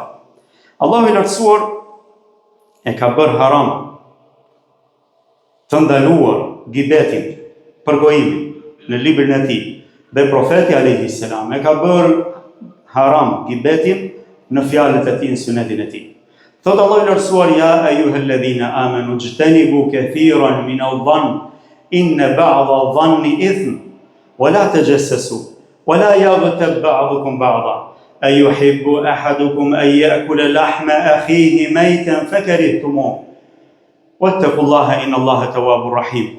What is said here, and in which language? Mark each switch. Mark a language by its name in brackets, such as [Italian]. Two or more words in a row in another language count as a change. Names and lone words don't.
[Albanian] Allahu i lartësuar e ka bërë haram të ndaluar gibetin, përgojimin në librin e tij, dhe profeti [Arabic] عليه السلام [Albanian] e ka bërë haram gibetin në fjalët e tij, në sunetin e tij. Thot Allahu i lartësuar: [Arabic] يا أيها الذين آمنوا اجتنبوا كثيرا من الظن إن بعض الظن إثم ولا تجسسوا ولا يغتب بعضكم بعضا أيحب أحدكم أن يأكل لحم أخيه ميتا فكرهتموه واتقوا الله إن الله تواب رحيم.